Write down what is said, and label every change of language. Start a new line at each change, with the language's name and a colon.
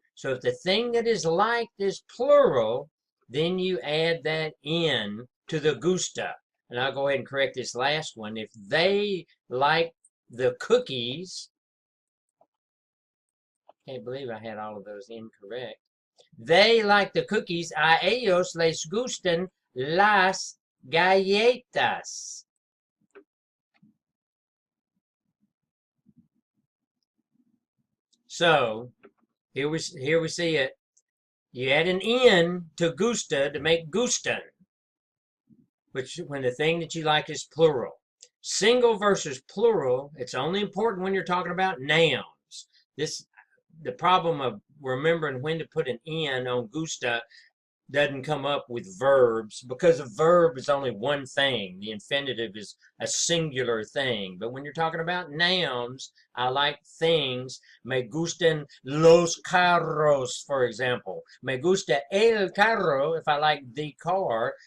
English: So if the thing that is liked is plural, then you add that in to the gusta. And I'll go ahead and correct this last one. If they like the cookies, can't believe I had all of those incorrect. They like the cookies.
Spanish: A ellos les gustan las galletas.
English: So here we see it. You add an N to gusta to make gustan, which when the thing that you like is plural. Single versus plural, it's only important when you're talking about nouns. The problem of remembering when to put an N on gusta doesn't come up with verbs, because a verb is only one thing. The infinitive is a singular thing. But when you're talking about nouns, I like things.
Spanish: Me gustan los carros,
English: for example.
Spanish: Me gusta el carro,
English: if I like the car.